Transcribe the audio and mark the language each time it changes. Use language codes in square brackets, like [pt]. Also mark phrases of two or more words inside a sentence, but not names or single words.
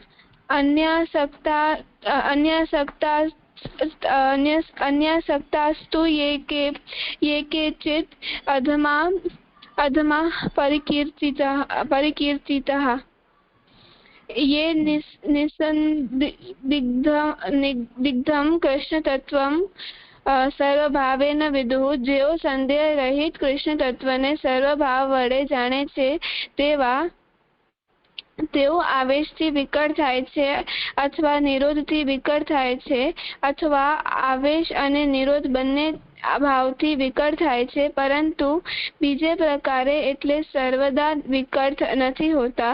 [sa] अन्यासक्तास्तु ये केचित् अधमा परिकीर्तितः ये निःसन्दिग्धं कृष्णतत्त्वं सर्वभावेन विदुः [gu] જેઓ સંદેહ રહિત કૃષ્ણ તત્વને સર્વભાવ વડે જાણે છે તેઓ આવેશથી વિકળ થાય છે અથવા નિરોધથી વિકળ થાય છે અથવા આવેશ અને નિરોધ બંને ભાવથી વિકળ થાય છે પરંતુ બીજે પ્રકારે એટલે સર્વદા વિકળ નથી હોતા.